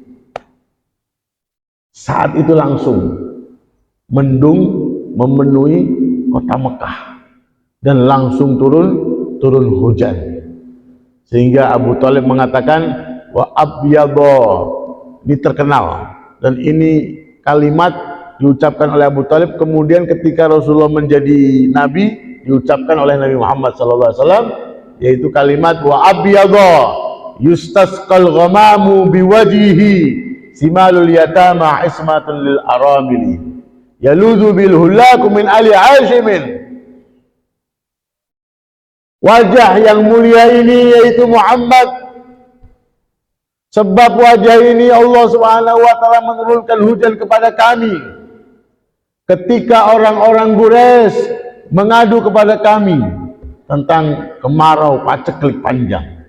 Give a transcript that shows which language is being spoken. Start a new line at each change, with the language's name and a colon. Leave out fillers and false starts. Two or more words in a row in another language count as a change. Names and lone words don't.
Indonesian: Saat itu langsung mendung memenuhi kota Mekah dan langsung turun hujan, sehingga Abu Thalib mengatakan
Arabic: وأبيض,
Indonesian: ini terkenal, dan ini kalimat diucapkan oleh Abu Thalib kemudian ketika Rasulullah menjadi nabi, diucapkan oleh Nabi Muhammad SAW, yaitu kalimat
Arabic: وأبيض يستسقى الغمام بوجهه ثمال اليتامى عصمة للأرامل يلوذ به الهلاك من آل هاشم.
Indonesian: Wajah yang mulia ini yaitu Muhammad, sebab wajah ini Allah
Arabic: سبحانه وتعالى
Indonesian: menurunkan hujan kepada kami ketika orang-orang Quraisy mengadu kepada kami tentang kemarau paceklik panjang.